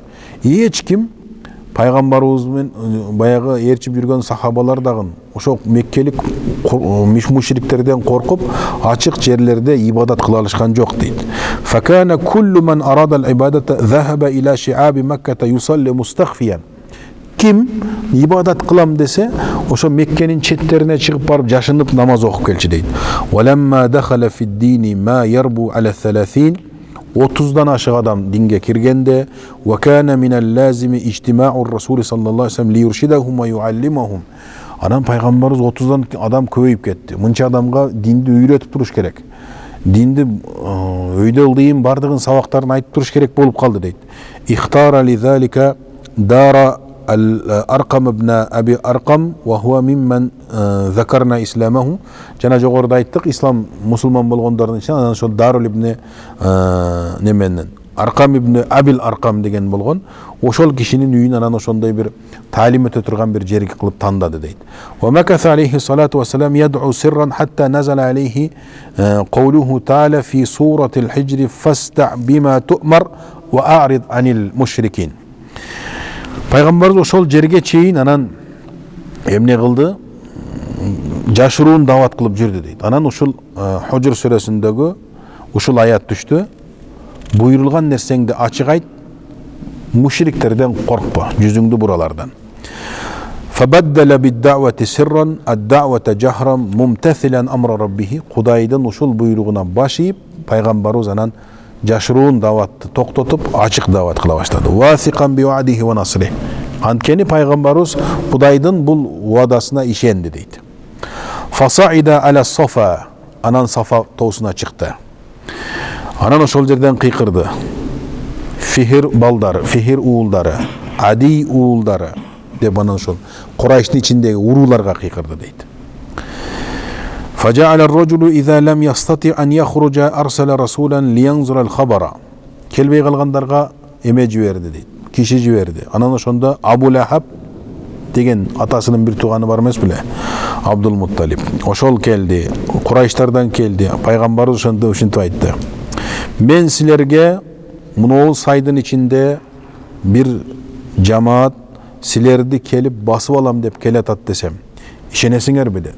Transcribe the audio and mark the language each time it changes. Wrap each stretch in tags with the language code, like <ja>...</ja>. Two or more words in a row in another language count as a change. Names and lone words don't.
<ky>Эч ким пайгамбарыбызмен баягы ээрчип жүргөн сахабалар дагы ошол меккелик мушриктерден коркуп ачык жерлерде ибадат кыла алышкан жок дейт.</ky> <ar>فكان كل من أراد العبادة ذهب إلى شعاب مكة يصلي مستخفيا.</ar> <ky>Ким ибадат кылам десе, ошо Меккенин четтерине чыгып барып жашынып намаз окуп келчү дейт.</ky> <ar>ولما دخل في الدين ما يربو على 30</ar> <ky>30дан ашык адам динге киргенде</ky> <ar>وكان من اللازم اجتماع رسول صلى الله عليه وسلم ليرشدهم ويعلمهم.</ar> <ky>Анан пайгамбарыбыз 30дан адам көбөйүп кетти. Мынча адамга динди үйрөтүп туруш керек. Динди өйдө ылдыйын бардыгын сабактарын айтып туруш керек болуп калды дейт.</ky> <ar>اختار لذلك دار الأرقم بن أبي الأرقم وهو ممن ذكرنا إسلامهم.</ar> <ky>Жана жогоруда айттык, ислам мусулман болгондордун ичинен анан ошол Дарул ибн неменен Аркам ибн Абил Аркам деген болгон. Ошол кишинин үйүн анан ошондой бир таалим өтө турган бир жерге кылып тандады дейт.</ky> <ar>ومكث عليه الصلاة والسلام يدعو سرا حتى نزل عليه قوله تعالى في سورة الحجر فاصدع بما تؤمر وأعرض عن المشركين.</ar> <ky>Пайгамбарыбыз ошол жерге чейин анан эмне кылды? Жашыруун дават кылып жүрдү дейт. Анан ушул Хужр сүрөсүндөгү ушул аят түштү. Буйрулган нерсеңди ачык айт, мушриктерден коркпа, жүзүңдү буралардан.</ky> <ar>فبدل بالدعوة سرا الدعوة جهرا ممتثلا أمر ربه.</ar> <ky>Кудайдын ушул буйругуна баш ийип, пайгамбарыбыз анан жашыруун даватты токтотуп, ачык дават кыла баштады.</ky> <ar>واثقا بوعده ونصره.</ar> <ky>Анткени пайгамбарыбыз Кудайдын бул уадасына ишенди дейт.</ky> <ar>فصعد على الصفا.</ar> <ky>Анан Сафа тоосуна чыкты. Анан ошол жерден кыйкырды. Фихир балдары, Фихир уулдары, Ади уулдары деп анан ошол Курайштын ичиндеги урууларга кыйкырды дейт.</ky> <ar>فجعل الرجل إذا لم يستطع أن يخرج أرسل رسولا لينظر الخبر.</ar> <ky>Келбей калгандарга эме жиберди дейт. Киши жиберди. Анан ошондо Абу Лахаб деген атасынын бир тууганы бар эмес беле? Абдул Мутталиб. Ошол келди. Курайштардан келди. Пайгамбарыбыз ошондо ушинтип айтты. Мен силерге мынау сайдын ичинде бир жамаат силерди келип басып алам деп келатат десем, ишенесиңерби деди.</ky>